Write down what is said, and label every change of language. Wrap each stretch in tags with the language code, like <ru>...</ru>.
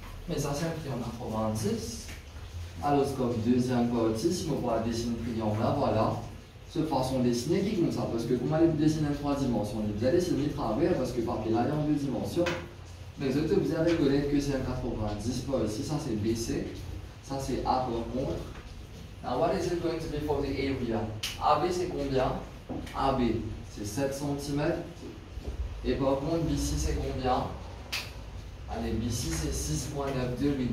<fr>Mais ça c'est un triangle 90. Alors comme deuxième partie, si on va dessiner le triangle là, voilà. Cette façon de dessiner qui comme ça, parce que vous allez dessiner en 3 dimensions, vous allez dessiner le travers parce que le papier là est en 2 dimensions. Mais vous avez reconnaître que c'est un 90 par ici, ça c'est BC, ça c'est A par contre.</fr> <en>Now what is it going to be for the area?</en> <fr>AB c'est combien? AB c'est 7 cm. Et par contre BC c'est combien? Allez, BC c'est 6.92820.</fr>